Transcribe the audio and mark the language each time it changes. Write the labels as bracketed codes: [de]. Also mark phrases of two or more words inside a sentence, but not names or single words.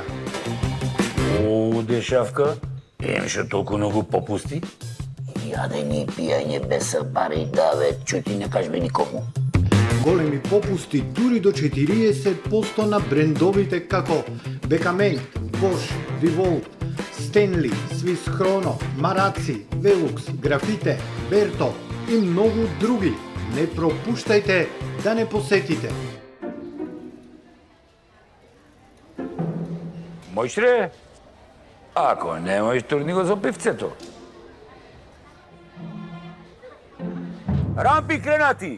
[mk] О, дешавка, емше толку многу попусти. Јадење и пијање без пари, да бе, чути не кажбе никому. Големи попусти дури до 40% на брендовите како Бекамент, Bosch, Revolt, Stanley, Swiss Chrono, Maracci, Velux, Grafite, Berto и многу други. Не пропуштајте да не посетите. Мојш ре? Ако не можеш, турни го за пивцето. Рампи кренати!